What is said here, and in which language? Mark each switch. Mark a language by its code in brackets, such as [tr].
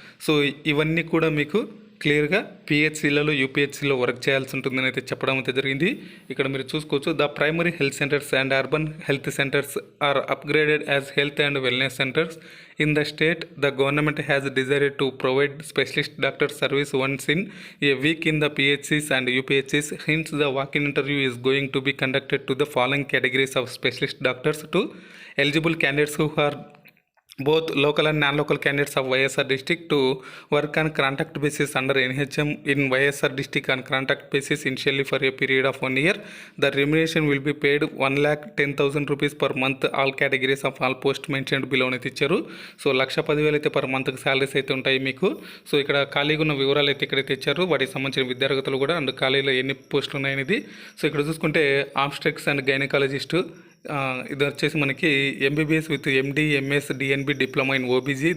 [te] So ఇవన్నీ కూడా మీకు క్లియర్గా పిహెచ్సిలలో, యూపీహెచ్సిలో వర్క్ చేయాల్సి ఉంటుందని అయితే చెప్పడం అయితే జరిగింది. ఇక్కడ మీరు చూసుకోవచ్చు, [en] The primary health centres and urban health centres are upgraded as health and wellness centres in the state. The government has decided to provide specialist doctor service once in a week in the PHCs and UPHCs. Hence the walk-in interview is going to be conducted to the following categories of specialist doctors to eligible candidates who are both local and non-local candidates of YSR district to work on contract basis under NHM in YSR district on contract basis initially for a period of 1 year. The remuneration will be paid 1,10,000 rupees per month. All categories of all post mentioned below [te] అయితే ఇచ్చారు. So 1,10,000 అయితే per మంత్కి salaries అయితే ఉంటాయి మీకు. So ఇక్కడ ఖాళీగా ఉన్న వివరాలు అయితే ఇక్కడైతే ఇచ్చారు, వాటికి సంబంధించిన విద్యార్హతలు కూడా అండ్ ఖాళీలో ఎన్ని పోస్టులు ఉన్నాయనేది. సో ఇక్కడ చూసుకుంటే ఆబ్స్టెక్స్ అండ్ గైనకాలజిస్ట్, ఇది వచ్చేసి మనకి MBBS with MD, MS, DNB diploma in OBG.